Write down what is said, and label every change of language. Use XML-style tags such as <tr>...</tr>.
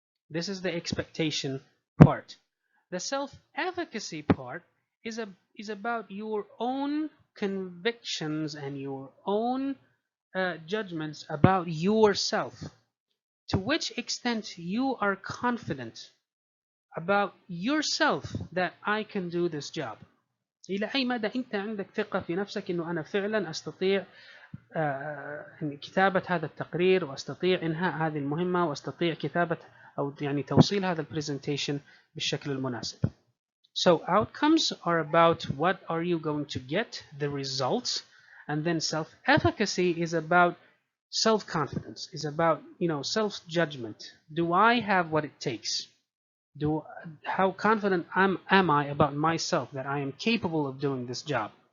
<en>This is the expectation part. The self-efficacy part is about your own convictions and your own judgments about yourself. To which extent you are confident about yourself that I can do this job.</en> <ar>إلى أي مدى أنت عندك ثقة في نفسك إنه أنا فعلا أستطيع كتابة هذا التقرير وأستطيع إنهاء هذه المهمة وأستطيع كتابة أو يعني توصيل هذا البرزنتيشن بالشكل المناسب.</ar> <en>So outcomes are about what are you going to get, the results, and then self-efficacy is about self-confidence, is about self-judgment. Do I have what it takes? How confident am I about myself that I am capable of doing this job?</en>